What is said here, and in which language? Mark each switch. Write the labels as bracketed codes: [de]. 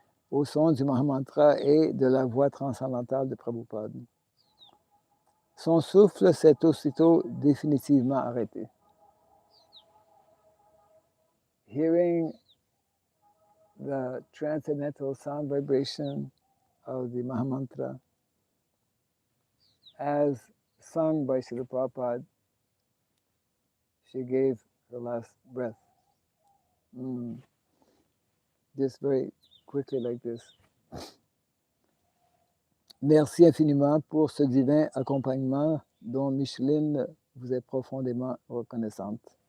[fr] Au son du Mahamantra et de la voix transcendantale de Prabhupada. Son souffle s'est aussitôt définitivement arrêté. [en] Hearing the transcendental sound vibration of the Mahamantra as sung by Srila Prabhupada, she gave her last breath. Just very quickly like this. [fr] Merci infiniment pour ce divin accompagnement dont Micheline vous est profondément reconnaissante.